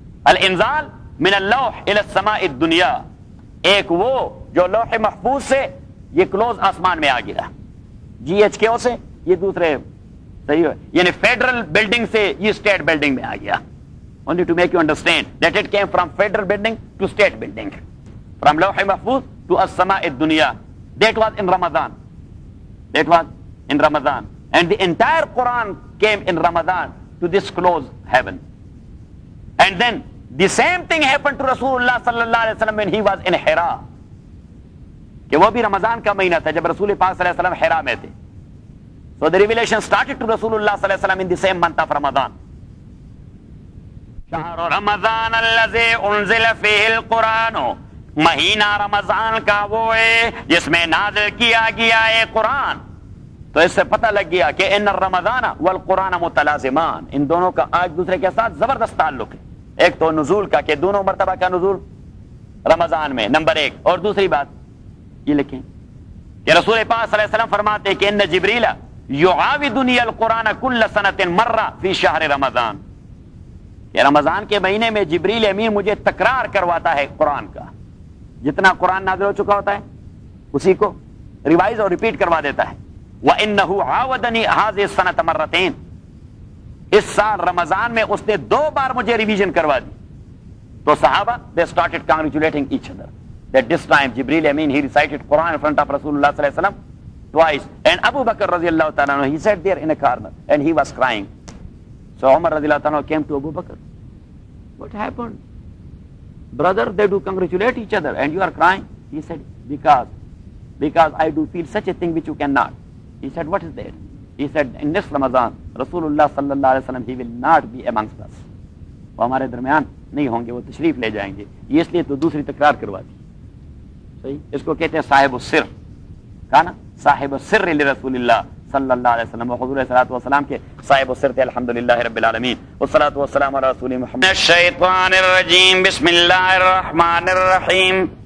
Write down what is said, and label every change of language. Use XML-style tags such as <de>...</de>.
<ar>الانزال من اللوح الى السماء الدنیا،</ar> <ur>ایک وہ جو لوح محفوظ سے یہ کلوز آسمان میں آ گیا، GHQ سے یہ دوسرے، صحیح ہے، یعنی فیڈرل بلڈنگ سے یہ اسٹیٹ بلڈنگ میں آ گیا۔</ur> <en>only to make you understand that it came from federal building to state building, from lawh mahfuz to as-sama' ad-dunya. That was in Ramadan, that was in Ramadan, and the entire Quran came in Ramadan to this closed heaven. And then the same thing happened to Rasulullah sallallahu alaihi wasallam when he was in Hira,</en> <ur>کہ وہ بھی رمضان کا مہینہ تھا جب رسول پاک صلی اللہ علیہ وسلم حرا میں تھے۔</ur> <en>So the revelation started to Rasulullah صلی اللہ علیہ وسلم in the same month of Ramadan.</en> <ar>شہر رمضان الذی انزل فیہ القرآن،</ar> <ur>مہینہ رمضان کا وہ ہے جس میں نازل کیا گیا ہے قرآن۔ تو اس سے پتہ لگ گیا کہ</ur> <ar>ان الرمضان والقرآن متلازمان،</ar> <ur>ان دونوں کا آج دوسرے کے ساتھ زبردست تعلق ہے۔ ایک تو نزول کا کہ دونوں مرتبہ کا نزول رمضان میں، نمبر 1، اور دوسری بات یہ لکھیں کہ رسول پاک صلی اللہ علیہ وسلم فرماتے کہ</ur> <ar>ان جبریل یعاودنی القرآن کل سنۃ مرہ فی شہر رمضان،</ar> <ur>کہ رمضان کے مہینے میں جبریل امین مجھے تکرار کرواتا ہے قرآن کا، جتنا قرآن نازل ہو چکا ہوتا ہے اسی کو ریوائز اور ریپیٹ کروا دیتا ہے۔</ur> <ar>وَإِنَّهُ عَاوَدَنِي هَذِهِ السَّنَةَ مَرَّتَيْنِ،</ar> <ur>اس سال رمضان میں اس نے 2 بار مجھے ریویژن کروا دی۔ تو صحابہ</ur> <en>they started congratulating each other that this time Jibreel Amin he recited Quran in front of Rasulullah sallallahu alaihi wasallam twice, and Abu Bakr radiyallahu ta'ala anhu he sat there in a corner and he was crying. So Umar radiyallahu ta'ala came to Abu Bakr, what happened brother, they do congratulate each other and you are crying? He said because I do feel such a thing which you cannot. He said what is that? He said in this Ramadan Rasulullah sallallahu alaihi wasallam he will not be amongst us,</en> <ur>وہ ہمارے درمیان نہیں ہوں گے، وہ تشریف لے جائیں گے، یہ اس لیے تو دوسری تکرار کروا دی۔ صحیح، اس کو کہتے ہیں صاحب السر، کہا نا صاحب السر لرسول اللہ صلی اللہ علیہ وسلم، حضور صلی اللہ علیہ وسلم کے صاحب السر تھے</ur> <ar>الحمدللہ رب العالمین، والصلاۃ والسلام علی رسول محمد۔ الشیطان الرجیم، بسم اللہ الرحمن الرحیم،</ar>